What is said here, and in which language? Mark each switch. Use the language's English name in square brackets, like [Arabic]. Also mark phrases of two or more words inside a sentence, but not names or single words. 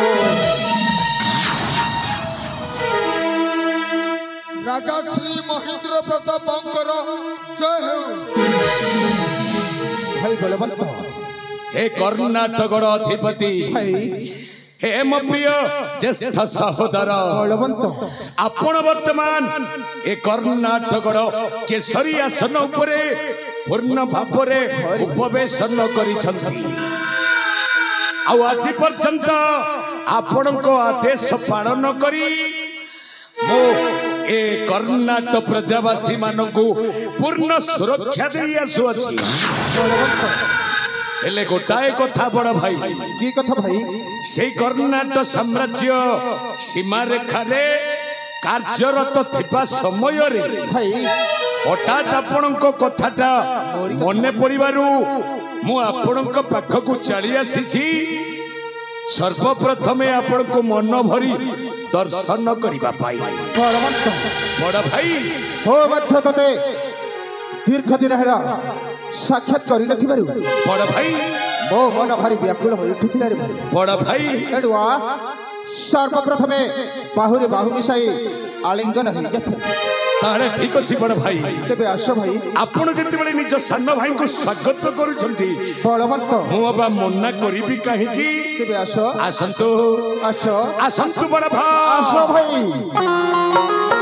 [Odia] ରାଜା ଶ୍ରୀ ମହେନ୍ଦ୍ର ପ୍ରତାପଙ୍କର ଜୟ ହୋ। भाई बलवंत ହେ କର୍ଣ୍ଣାଟକର ଅଧିପତି ହେ ମୋ ପ୍ରିୟ ଜ୍ୟେଷ୍ଠ ସହୋଦର बलवंत ଆପଣ ବର୍ତ୍ତମାନ ଏ କର୍ଣ୍ଣାଟକର କେଶରୀ ଆସନ ଉପରେ ପୂର୍ଣ୍ଣ ଭାବରେ ଉପବେଶନ କରିଛନ୍ତି। ଆଜ ପର୍ଯ୍ୟନ୍ତ ଆପଣ କୋ ଆଦେଶ ପାଳନ କରି ମୋ ଏ କର୍ଣ୍ଣାଟକ ପ୍ରଜାବାସୀ ମାନକୁ ପୂର୍ଣ୍ଣ ସୁରକ୍ଷା ଦେ ଆସୁଅଛି। ହେଲେ ଗୋଟାଏ କଥା ବଡ଼ ଭାଇ କି କଥା ଭାଇ ସେ କର୍ଣ୍ଣାଟକ ସାମ୍ରାଜ୍ୟ ସୀମା ରେଖା ରେ କାର୍ଯ୍ୟରତ ଥିବା ସମୟ ରେ भाई ହଠାତ ଆପଣକ କଥାଟା ମନେ ପଡ଼ିବାରୁ ମୁ ଆପଣକ ପାଖକୁ ଚଲି ଆସିଛି। ସର୍ବପ୍ରଥମେ ଆପଣକୋ ମନ ଭରି ଦର୍ଶନ କରିବା ପାଇ। बलवंत ବଡ଼ ଭାଇ ହୋ ମଧ୍ୟ ତତେ ଦୀର୍ଘ ଦିନ ହେଲା ସାକ୍ଷାତ କରି ନଥିବାରୁ ବଡ଼ ଭାଇ ମୋ ମନ ଭାରି ବ୍ୟାକୁଳ ହୋଇ ଉଠିଥିଲା ରେ ଭାଇ। ବଡ଼ ଭାଇ ଏଡୁଆ ସର୍ବପ୍ରଥମେ ବାହୁରେ ବାହୁ ମିଶାଇ ଆଲିଙ୍ଗନ ହୋଇ ଯଥେ ତାଲେ ଠିକ ଅଛି ବଡ଼ ଭାଇ। ତେବେ ଆସ ଭାଇ ଆପଣ ଯେତେ ବେଳେ ନିଜ ସାନ ଭାଇ କୋ ସ୍ୱାଗତ କରୁଛନ୍ତି बलवंत ମୁ ଅବ ମନ୍ନା କରିବି କାହେ କି। ତେବେ ଆସ आसंतु आस ଆସନ୍ତୁ ବଡ଼ ଭାଇ ଆସ ଭାଇ